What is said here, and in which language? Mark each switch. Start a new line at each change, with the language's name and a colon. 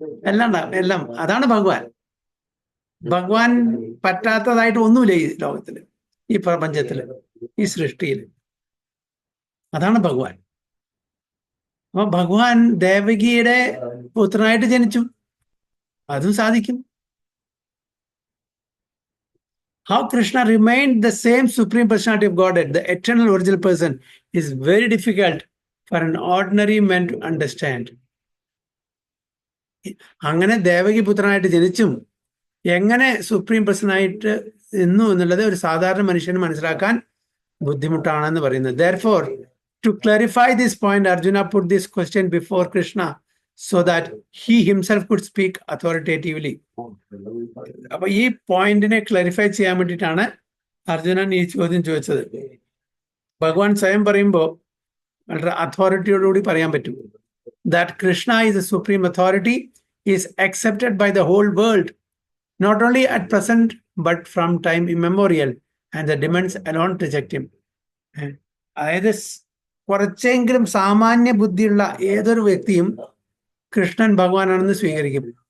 Malayalam: എല്ലാം അതാണ് ഭഗവാൻ. ഭഗവാൻ പറ്റാത്തതായിട്ട് ഒന്നുമില്ല ഈ ലോകത്തില്, ഈ പ്രപഞ്ചത്തില്, ഈ സൃഷ്ടിയിൽ. അതാണ് ഭഗവാൻ. അപ്പൊ ഭഗവാൻ ദേവകിയുടെ പുത്രനായിട്ട് ജനിച്ചു, അതും സാധിക്കും.
English: How Krishna remained the same Supreme Personality of Godhead, the eternal original person, is very difficult for an ordinary man to understand.
Malayalam: അങ്ങനെ ദേവകി പുത്രനായിട്ട് ജനിച്ചും എങ്ങനെ സുപ്രീം പേഴ്സണായിട്ട് നിന്നു എന്നുള്ളത് ഒരു സാധാരണ മനുഷ്യന് മനസ്സിലാക്കാൻ ബുദ്ധിമുട്ടാണെന്ന് പറയുന്നത്.
English: Therefore, to clarify this point, Arjuna put this question before Krishna so that he himself could speak authoritatively.
Malayalam: അപ്പൊ ഈ പോയിന്റിനെ ക്ലാരിഫൈ ചെയ്യാൻ വേണ്ടിയിട്ടാണ് അർജുനൻ ഈ ചോദ്യം ചോദിച്ചത്. ഭഗവാൻ സ്വയം പറയുമ്പോൾ വളരെ അതോറിറ്റിയോടുകൂടി പറയാൻ പറ്റും.
English: That Krishna is the supreme authority is accepted by the whole world, not only at present but from time immemorial, and the demons alone reject him.
Malayalam: അതായത് കുറച്ചെങ്കിലും സാമാന്യ ബുദ്ധിയുള്ള ഏതൊരു വ്യക്തിയും കൃഷ്ണൻ ഭഗവാനാണെന്ന് സ്വീകരിക്കും.